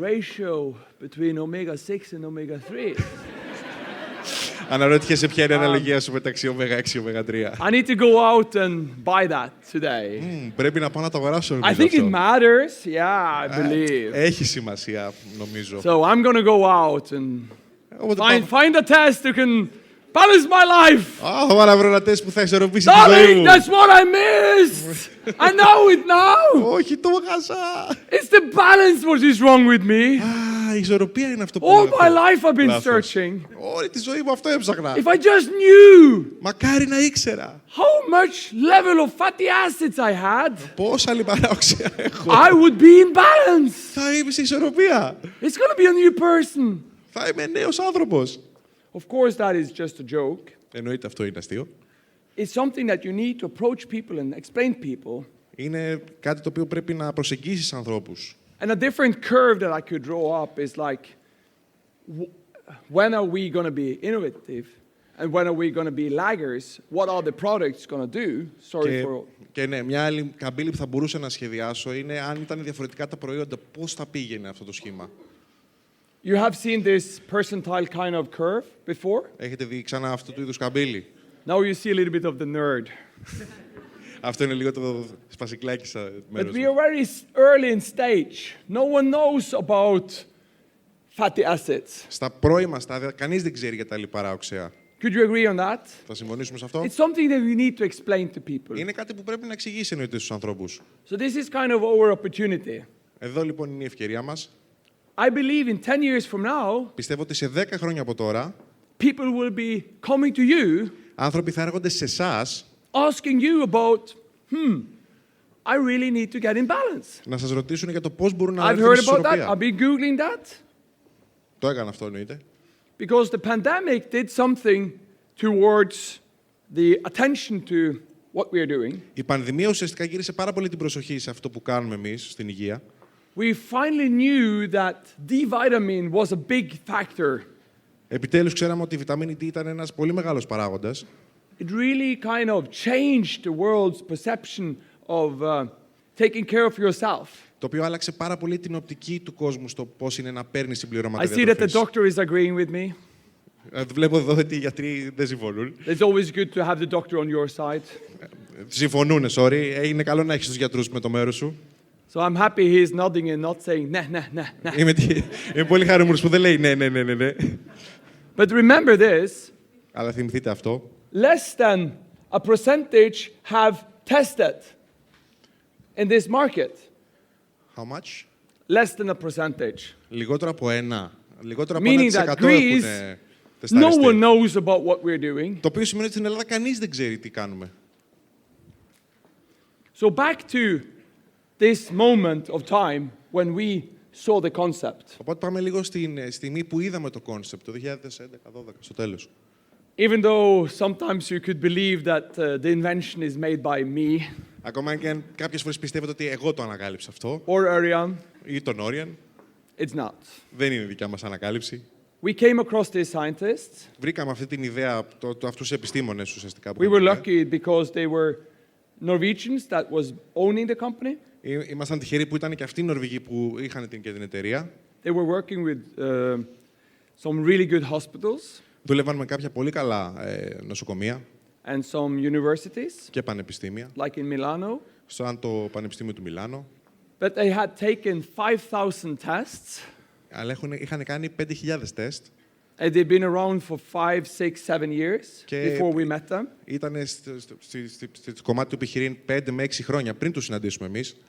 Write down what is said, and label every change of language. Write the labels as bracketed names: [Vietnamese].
[English] ratio between omega-6 and omega-3. [Greek] Αναρωτιέσαι ποια είναι η αναλογία σου μεταξύ ω6 και ω3. [English] I need to go out and buy that today. [Greek] Πρέπει να πάω να το αγοράσω. [English] I think it matters. Yeah, I believe. [Greek] Έχει σημασία, νομίζω. [English] So I'm going to go out and [Greek] Οπότε [English] find a test who can balance my life. [Greek] θα πάω να βρω ένα τεστ που θα ισορροπήσει τη ζωή [English] Darling, [Greek] μου. [English] that's what I missed. I know it now. [Greek] Όχι, το χάσα. [English] It's the balance what is wrong with me. [Greek] Α, η ισορροπία είναι αυτό που... [English] All my life I've been [Greek] Λάθος. [English] searching. [Greek] Όλη τη ζωή μου αυτό έψαχνα. [English] If I just knew [Greek] Μακάρι να ήξερα [English] how much level of fatty acids I had, [Greek] πόσα λιπαρά οξέα έχω. [English] I would be in balance. [Greek] Θα είμαι σε ισορροπία. [English] It's going to be a new person. [Greek] Θα είμαι νέος άνθρωπος. [English] Of course, that is just a joke. [Greek] Εννοείται αυτό είναι αστείο. [English] It's something that you need to approach people and explain to people. [Greek] Είναι κάτι το οποίο πρέπει να προσεγγίσεις ανθρώπους. [English] And a different curve that I could draw up is like, when are we going to be innovative? And when are we going to be laggers? What are the products going to do? Sorry for... [Greek] Και ναι, μια άλλη καμπύλη που θα μπορούσα να σχεδιάσω είναι αν ήταν διαφορετικά τα προϊόντα, πώς θα πήγαινε αυτό το σχήμα. [English] You have seen this percentile kind of curve before? [Greek] Έχετε δει ξανά αυτού του είδους καμπύλη? [English] Now you see a little bit of the nerd. [Greek] Αυτό είναι λίγο το σπασικλάκι σαν [English] But [Greek] μέρος [English] we [Greek] μου. [English] are very early in stage. No one knows about fatty acids. [Greek] Στα πρώιμα στάδια, κανείς δεν ξέρει για τα λιπαρά οξέα. [English] Could you agree on that? [Greek] Θα συμφωνήσουμε σε αυτό? [English] It's something that we need to explain to people. [Greek] Είναι κάτι που πρέπει να εξηγήσει εννοείται στους ανθρώπους. [English] So this is kind of our opportunity. [Greek] Εδώ λοιπόν είναι η ευκαιρία μας. [English] I believe in 10 years from now, [Greek] Πιστεύω ότι σε 10 χρόνια από τώρα, [English] people will be coming to you [Greek] άνθρωποι θα έρχονται σε εσάς [English] asking you about, I really need to get in balance. [Greek] να σας ρωτήσουν για το πώς μπορούν να [English] I've [Greek] έρθουν [English] heard [Greek] στη [English] about that. [Greek] ισορροπία. [English] I've been Googling that. [Greek] Το έκανα αυτό εννοείται. [English] Because the pandemic did something towards the attention to what we are doing. [Greek] Η πανδημία ουσιαστικά γύρισε πάρα πολύ την προσοχή σε αυτό που κάνουμε εμείς στην υγεία. [English] We finally knew that D-vitamin was a big factor. [Greek] Επιτέλους ξέραμε ότι η βιταμίνη D ήταν ένας πολύ μεγάλος παράγοντας. [English] It really kind of changed the world's perception of taking care of yourself. [Greek] Το οποίο άλλαξε πάρα πολύ την οπτική του κόσμου στο πώς είναι να παίρνει συμπληρώματα [English] I see that the [Greek] διατροφής. [English] doctor is agreeing with me. [Greek] Βλέπω εδώ ότι οι γιατροί δεν συμφωνούν. [English] It's always good to have the doctor on your side. [Greek] Συμφωνούνε, sorry. Είναι καλό να έχεις τους γιατρούς με το μέρος σου. [English] So I'm happy he's nodding and not saying nah, nah, nah, nah. [Greek] Είμαι πολύ χαρούμενος που δεν λέει ναι. [English] But remember this, [Greek] Αλλά θυμηθείτε αυτό. [English] less than a percentage have tested in this market. How much? Less than a percentage. [Greek] Λιγότερο από 1%. Λιγότερο από [English] Meaning that [Greek] 1% έχουν [English] Greece, no [Greek] τεσταριστεί. [English] one knows about what we're doing. [Greek] Το οποίο σημαίνει ότι στην Ελλάδα κανείς δεν ξέρει τι κάνουμε. [English] So back to this moment of time when we saw the concept. [Greek] Οπότε πάμε λίγο στην στιγμή που είδαμε το concept, το 2011-2012, στο τέλος. [English] Even though sometimes you could believe that the invention is made by me [Greek] Ακόμα και αν κάποιες φορές πιστεύετε ότι εγώ το ανακάλυψα αυτό, [English] or Ariane, [Greek] ή τον Όριαν, [English] it's not. [Greek] δεν είναι δικιά μας ανακάλυψη. [English] We came across these scientists. [Greek] Βρήκαμε αυτή την ιδέα, αυτούς τους επιστήμονες ουσιαστικά. Που [English] We were [Greek] κάνουν, [English] lucky because they were Norwegians that was owning the company. [Greek] Ήμασταν τυχεροί που ήταν και αυτοί οι Νορβηγοί που είχαν και την εταιρεία. [English] They were working with some really good hospitals [Greek] Δούλευαν με κάποια πολύ καλά νοσοκομεία [English] and some universities, [Greek] και πανεπιστήμια, [English] like in Milano. [Greek] σαν το Πανεπιστήμιο του Μιλάνο. [English] But they had taken 5,000 tests. [Greek] Αλλά είχαν κάνει 5.000 τεστ. [English] And they've been around for 5, 6, 7 years [Greek] Και [English] before we met them. [Greek] Ήταν στο κομμάτι του επιχειρήν 5 με 6 χρόνια πριν τους συναντήσουμε εμείς.